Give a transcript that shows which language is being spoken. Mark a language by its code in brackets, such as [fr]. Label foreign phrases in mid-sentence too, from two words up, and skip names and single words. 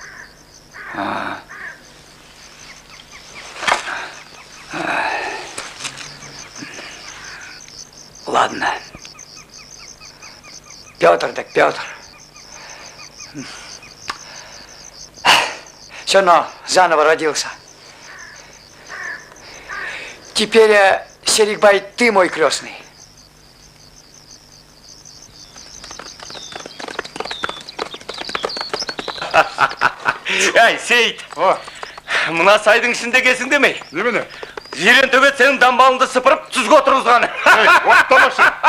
[ru] Ладно. Петр так Петр. Все равно заново родился. Теперь, Серикбай, ты мой крестный. [kk] Ай, Сейт. Мына сайдың ішінде кесің демей. Немене? Жирен төбет сенің дамбалыңды сыпырып түзге отырғызған. Оқтамашы.